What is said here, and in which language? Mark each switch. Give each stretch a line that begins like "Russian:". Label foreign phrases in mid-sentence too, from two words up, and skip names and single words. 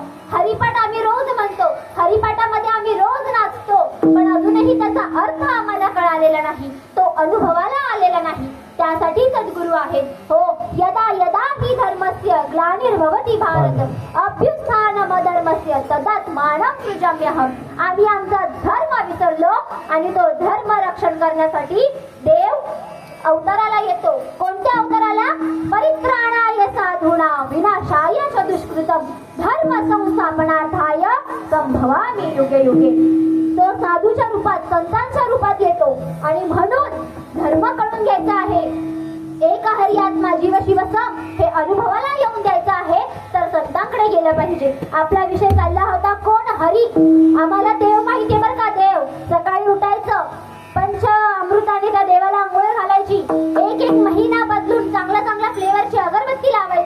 Marathi: हरिपाठ आम्ही रोज म्हणतो, हरिपाठामध्ये आम्ही रोज नाचतो, पण अजूनही त्याचा अर्थ आम्हाला कळालेला नाही, तो अनुभवाला आलेला नाही. त्यासाठी सद्गुरू आहेत. हो,
Sanskrit: यदा यदा ही धर्मस्य ग्लानिर्भवति भारत अभ्युत्थानम् धर्मस्य तदात्मानं सृजाम्यहम्.
Marathi: आम्ही आमचा धर्म विसरलो आणि तो धर्म रक्षण करण्यासाठी देव अवताराला येतो. कोणत्या अवताराला?
Sanskrit: परित्राणाय साधूनां विनाशाय च दुष्कृतम् धर्म संस्थापनार्थाय संभवामि युगे युगे.
Marathi: तो साधूच्या रूपात, संतांच्या रूपात येतो आणि म्हणून धर्म कळून घ्यायचा आहे. एक हरी आत्मा जीव शिव सम हे अनुभवाला येऊन द्यायचं आहे तर संतांकडे गेलं पाहिजे. आपला विषय चालला होता कोण? हरी. आम्हाला देव माहिती बरं का. देव सकाळी उठायचं, पंच अमृताने त्या देवाला आंघोळ घालायची, एक एक महिना बदलून चांगल्या चांगल्या फ्लेवरची अगरबत्ती लावायची.